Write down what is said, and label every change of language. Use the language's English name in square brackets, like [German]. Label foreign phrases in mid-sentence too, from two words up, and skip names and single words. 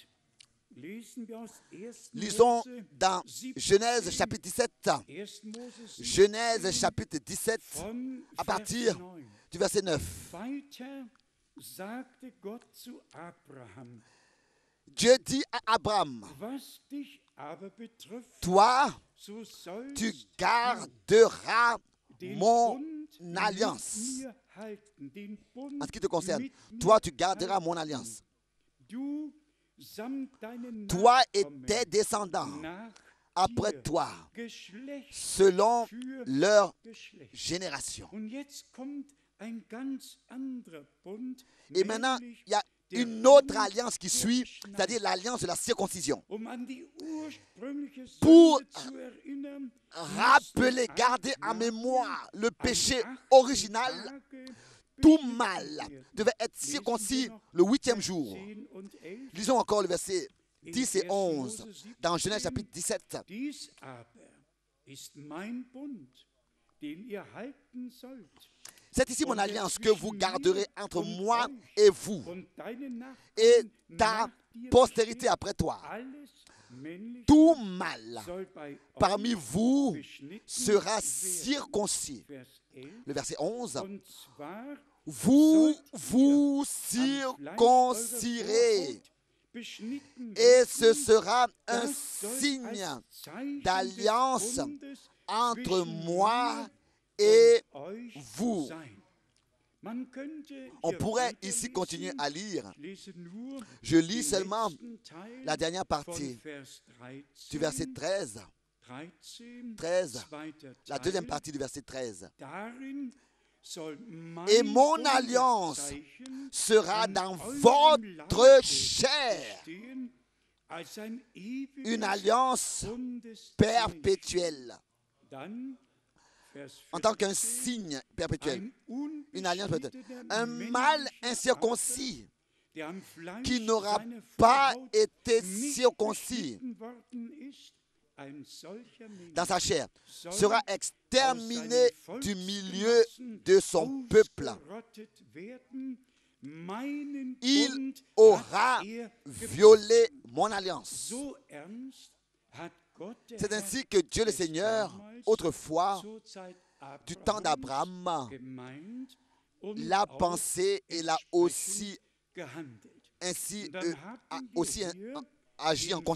[French] Lisons dans Genèse chapitre 17. Genèse chapitre 17 à partir du verset 9. Dieu dit à Abraham, [German] was dich aber betrifft, [French] toi, [German] so sollst [French] tu [German] du [French] garderas [German] den [French] mon [German] Bund [French] alliance. [German] mit mir halten, den Bund [French] En ce qui te concerne, [German] mit mir [French] toi, tu garderas [German] halten. [French] mon alliance. [German] Du samt deinen [French] Toi et [German] Nachkommen [French] tes descendants [German] nach [French] après [German] dir, [French] toi, [German] Geschlecht [French] selon [German] für [French] leur [German] Geschlecht. [French] génération. [German] Und jetzt kommt ein ganz anderer Bund, [French] Et maintenant, [German] nämlich [French] il y a [German] der [French] une autre [German] Bund [French] alliance qui [German] der [French] suit, [German] Beschneidung. [French] c'est-à-dire l'alliance de la circoncision. [German] Um an die ursprüngliche [French] Pour [German] Sünde zu erinnern, [French] rappeler, [German] mussten [French] garder en [German] acht [French] mémoire le [German] Jahre [French] péché [German] am 8. [French] original, [German] Tage [French] tout [German] beschnitten [French] mâle [German] werden. [French] devait être [German] Lesen wir [French] circoncis [German] noch [French] le 8e [German] Vers [French] jour. [German] 10 und 11. [French] Lisons encore le verset [German] In [French] 10 et [German] 1. [French] 11 [German] Mose 17. [French] dans Genèse chapitre 17. [German] Dies aber ist mein Bund, den ihr halten sollt. [French] C'est ici mon alliance que vous garderez entre moi et vous [German] Und deine [French] et [German] Nachkommen [French] ta [German] nach dir [French] postérité [German] bestehen. [French] après toi. [German] Alles männliche [French] Tout mâle [German] soll bei [French] parmi [German] euch [French] vous [German] beschnitten [French] sera [German] werden. [French] circoncis. [German] Vers 11. [French] Le verset 11. [German] Und zwar [French] Vous vous [German] am Fleisch eurer [French] circoncirez [German] Vorhaut beschnitten [French] et ce [German] werden. [French] sera un [German] Das soll [French] signe [German] als Zeichen [French] d'alliance [German] des Bundes [French] entre [German] zwischen [French] moi [German] mir [French] et [German] und euch [French] vous. [German] sein. Man könnte [French] On [German] hier [French] pourrait [German] weiterlesen. [French] ici continuer à lire. [German] Ich lese nur [French] Je lis [German] den [French] seulement [German] letzten Teil [French] la dernière [German] von [French] partie [German] Vers [French] du verset 13, 13, [German] zweiter [French] la deuxième [German] Teil. [French] partie du verset 13. [German] Darin soll mein [French] Et mon alliance [German] Bundeszeichen [French] sera [German] an [French] dans [German] eurem [French] votre [German] Leibe [French] chair, [German] bestehen, als ein ewiges [French] une alliance [German] Bundeszeichen. [French] perpétuelle, [German] Dann, Vers [French] en tant qu'un [German] 14, [French] signe perpétuel, [German] ein [French] une alliance perpétuelle. [German] unbeschnittener [French] Un mâle [German] männlicher [French] incirconcis [German] Vater, der am Fleisch [French] qui n'aura [German] seiner [French] pas [German] Vorhaut [French] été [German] nicht [French] circoncis [German] beschnitten worden ist, ein solcher Mensch [French] dans sa chair [German] soll [French] sera [German] aus [French] exterminé [German] seinen [French] du milieu [German] Volksgenossen [French] de son peuple. [German] ausgerottet werden. Meinen [French] Il [German] Bund [French] aura [German] hat er gebrochen. [French] violé mon alliance. [German] So ernst hat Gott der [French] C'est [German] Herr [French] ainsi que Dieu le [German] es [French] Seigneur, [German] damals [French] autrefois, [German] zur Zeit [French] du temps [German] Abrahams [French] d'Abraham, [German] gemeint und [French] l'a [German] auch [French] pensé et l'a aussi [German] gehandelt. [French] ainsi [German] Und dann haben wir [French] aussi [German] hier [French] agi en [German] in